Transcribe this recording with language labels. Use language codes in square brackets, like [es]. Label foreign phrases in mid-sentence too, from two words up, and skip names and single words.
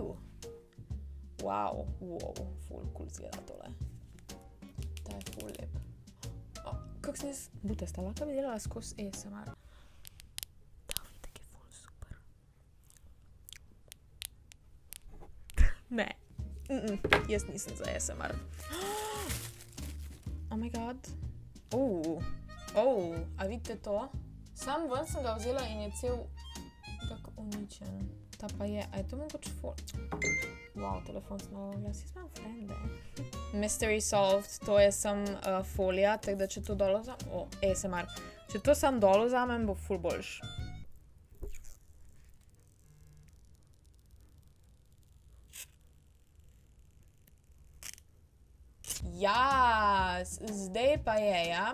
[sl] Wow, ful cool zgleda tole. Ta je ful lep. Kak sem jaz butasta, lahko bi delala skozi ASMR. Ta uvitek je ful super. Ne. Jaz nisem za ASMR. [en] Oh my god. [sl] A vidite to? Sam ven sem ga vzela in je cel tako uničen. Ta pa je, a je to mogoče Wow, telefon sem malo glas, jaz imam frende. [en] Mystery solved, [sl] to je sam folija, tako da če to dol vzamem, ASMR. Če to sam dol vzamem, bo ful boljš. Ja, zdaj pa je, ja.